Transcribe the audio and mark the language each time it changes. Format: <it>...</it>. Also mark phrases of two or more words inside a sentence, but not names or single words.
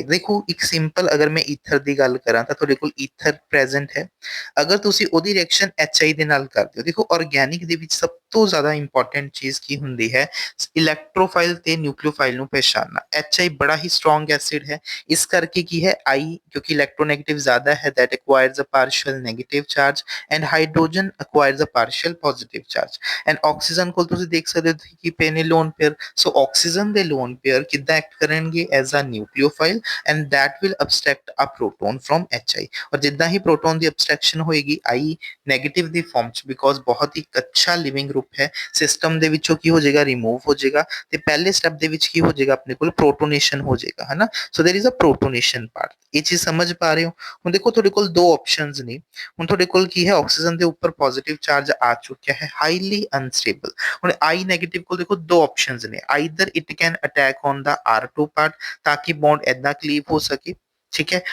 <pa>ਦੇਖੋ ਇੱਕ ਸਿੰਪਲ, ਅਗਰ ਮੈਂ ਈਥਰ ਦੀ ਗੱਲ ਕਰਾਂ ਤਾਂ ਤੁਹਾਡੇ ਕੋਲ</pa> <en>ether present</en> <pa>ਹੈ। ਅਗਰ ਤੁਸੀਂ ਉਹਦੀ ਰਿਐਕਸ਼ਨ HI ਦੇ ਨਾਲ ਕਰਦੇ ਹੋ, ਦੇਖੋ ਆਰਗੈਨਿਕ ਦੇ ਵਿੱਚ ਸਭ ਤੋਂ ਜ਼ਿਆਦਾ ਇੰਪੋਰਟੈਂਟ ਚੀਜ਼ ਕੀ ਹੁੰਦੀ ਹੈ, ਇਲੈਕਟ੍ਰੋਫਾਈਲ ਤੇ ਨਿਊਕਲੀਓਫਾਈਲ ਨੂੰ ਪਛਾਣਨਾ। HI ਬੜਾ ਹੀ</pa> <en>strong acid</en> <pa>ਹੈ, ਇਸ ਕਰਕੇ ਕੀ ਹੈ I ਕਿਉਂਕਿ ਇਲੈਕਟ੍ਰੋਨੈਗੇਟਿਵ ਜ਼ਿਆਦਾ ਹੈ,</pa> <en>that acquires a partial negative charge and hydrogen acquires a partial positive charge and oxygen</en> <pa>ਕੋਲ ਤੁਸੀਂ ਦੇਖ ਸਕਦੇ ਹੋ ਕਿ ਪਏ ਨੇ</pa> <en>lone pair.</en> <pa>ਸੋ ਆਕਸੀਜਨ ਦੇ</pa> <en>lone pair</en> <pa>ਕਿੱਦਾਂ ਐਕਟ ਕਰਨਗੇ,</pa> <en>as a nucleophile and that will abstract a proton from HI।</en> <pa>ਔਰ ਜਿੱਦਾਂ ਹੀ ਪ੍ਰੋਟੋਨ ਦੀ ਐਬਸਟ੍ਰੈਕਸ਼ਨ ਹੋਏਗੀ I ਨੈਗੇਟਿਵ ਦੀ ਫਾਰਮ ਚ, ਬਿਕੋਜ਼ ਬਹੁਤ ਹੀ ਅੱਛਾ</pa> <en>living group</en> <pa>ਹੈ, ਸਿਸਟਮ ਦੇ ਵਿੱਚੋਂ ਕੀ ਹੋ ਜਾਏਗਾ, ਰਿਮੂਵ ਹੋ ਜਾਏਗਾ। ਤੇ ਪਹਿਲੇ ਸਟੈਪ ਦੇ ਵਿੱਚ ਕੀ ਹੋ ਜਾਏਗਾ, ਆਪਣੇ ਕੋਲ ਪ੍ਰੋਟੋਨੇਸ਼ਨ ਹੋ ਜਾਏਗਾ, ਹੈ ਨਾ।</pa> <en>So there is a protonation part.</en> <pa>ਇਹ ਚੀਜ਼ ਸਮਝ ਪਾ ਰਹੇ ਹੋ। ਹੁਣ ਦੇਖੋ ਤੁਹਾਡੇ ਕੋਲ ਦੋ ਆਪਸ਼ਨਸ ਨੇ। ਹੁਣ ਤੁਹਾਡੇ ਕੋਲ ਕੀ ਹੈ, ਆਕਸੀਜਨ ਦੇ ਉੱਪਰ ਪੋਜ਼ਿਟਿਵ ਚਾਰਜ ਆ ਚੁੱਕਿਆ ਹੈ,</pa> <en>highly unstable.</en> <pa>ਹੁਣ I ਨੈਗੇਟਿਵ ਕੋਲ ਦੇਖੋ ਦੋ ਆਪਸ਼ਨਸ ਨੇ,</pa> <en>either it can attack on the R2 part</en> <pa>ਤਾਂ ਕਿ ਬੌਂਡ ਏਦਾਂ ਕਲੀਵ ਹੋ ਸਕੇ, ਠੀਕ ਹੈ।</pa>